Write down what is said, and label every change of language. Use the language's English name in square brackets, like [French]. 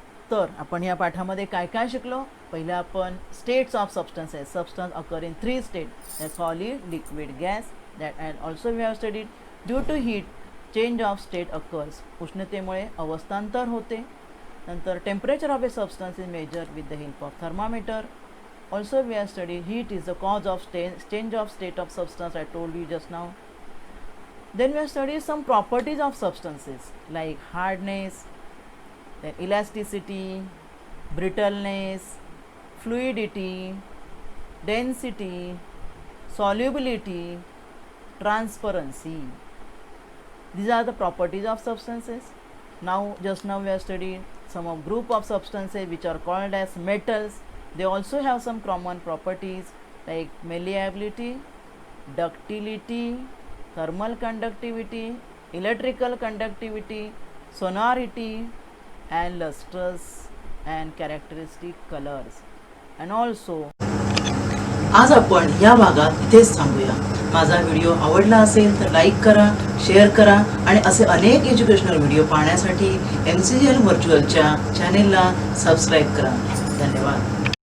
[Marathi] तर आपण या पाठामध्ये काय काय शिकलो? पहिलं आपण states of substances. [English] Substance occur in 3 state, solid, liquid, gas. That and also we have studied due to heat change of state occurs, [Marathi] उष्णतेमुळे अवस्थांतर होते. [English] नंतर temperature of a substance is measure with the help of thermometer. Also we have study heat is the cause of change of state of substance, I told you just now. Then we have studied some properties of substances like hardness, then elasticity, brittleness, fluidity, density, solubility, transparency. These are the properties of substances. Just now we have studied some of group of substances which are called as metals. They also have some common properties like malleability, ductility, thermal conductivity, electrical conductivity, sonority, and lustrous and characteristic colors. And also [Marathi] आज आपण या भागात इथेच थांबूया. माझा video आवडला असेल तर लाईक करा, शेअर करा आणि असे अनेक एज्युकेशनल व्हिडिओ पाहण्यासाठी MCGL व्हर्च्युअलच्या चॅनेलला सबस्क्राईब करा. धन्यवाद.